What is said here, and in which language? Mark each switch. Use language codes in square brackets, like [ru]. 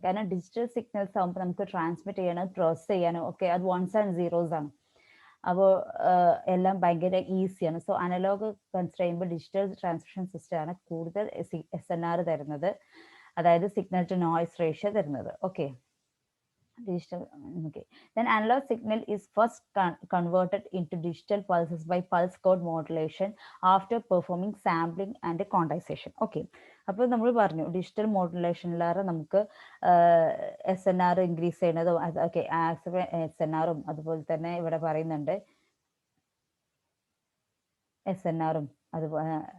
[ml] കാരണം digital signals ആകുമ്പോൾ നമുക്ക് ട്രാൻസ്മിറ്റ് ചെയ്യാനും പ്രോസസ് ചെയ്യാനും ഒക്കെ അത് വൺസ് ആൻഡ് സീറോസ് ആണ്. അപ്പോൾ എല്ലാം ഭയങ്കര ഈസിയാണ്. സോ അനലോഗ് കൺസിഡർ ചെയ്യുമ്പോൾ ഡിജിറ്റൽ ട്രാൻസ്മിഷൻ സിസ്റ്റം ആണ് കൂടുതൽ SNR തരുന്നത്, അതായത് സിഗ്നൽ ടു നോയ്സ് റേഷ്യോ തരുന്നത്. Okay, digital. [en] Okay, then analog signal is first converted into digital pulses by pulse code modulation after performing sampling and quantization. [ml] Okay, അപ്പോൾ നമ്മൾ പറഞ്ഞു digital മോഡുലേഷനിലേറെ നമുക്ക് SNR increase ചെയ്യുന്നതും, ഓക്കെ, SNRും അതുപോലെ തന്നെ ഇവിടെ പറയുന്നുണ്ട് SNRും അതുപോലെ.